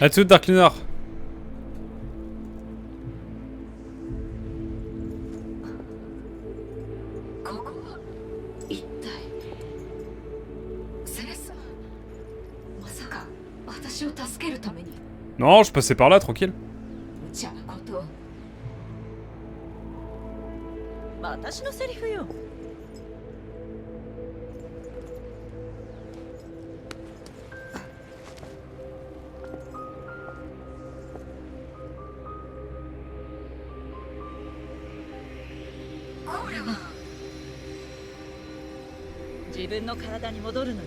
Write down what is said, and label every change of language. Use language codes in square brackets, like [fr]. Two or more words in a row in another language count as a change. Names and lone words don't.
[fr] À tout, Dark Lunar. [ja] 私を助けるために。 [fr] Non, je passais par là, tranquille. [ja] 無茶なこと。私のセリフよ。これは自分の体に戻るのよ。